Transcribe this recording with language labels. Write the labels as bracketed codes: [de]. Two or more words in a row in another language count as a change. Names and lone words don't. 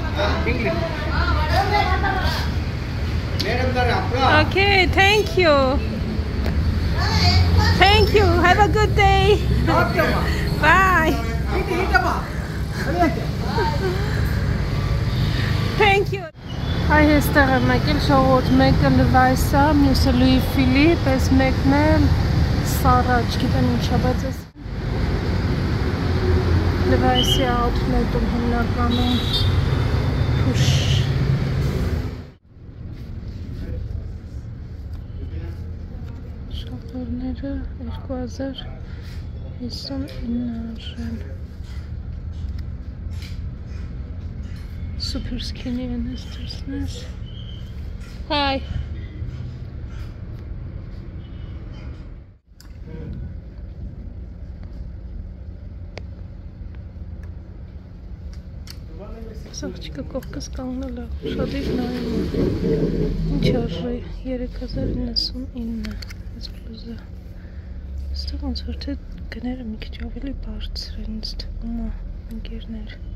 [en] Okay, thank you. Thank you. Have a good day. Bye. Thank you. [hy] Հայ հեստեղ եմ եկել շողոտ, մեկը Levi's-ը, մյուսը Louis Philippe, այս մեկն է Zara, չգիտեմ ինչա, բայց այս Levi's-ի outlet-ում հիմնականում փուշ։ Շապորները 2059 արժեն։ [en] Super skinny and nice. Hi. [hy] Սաղջիկը կողքս կանգնել է, շատ իր նայում ինչ արժի 3099 այս բլուզը այստեղ ոնց որ թե գները մի քիչ ավելի բարձր են ինձ թվում է ընկերներ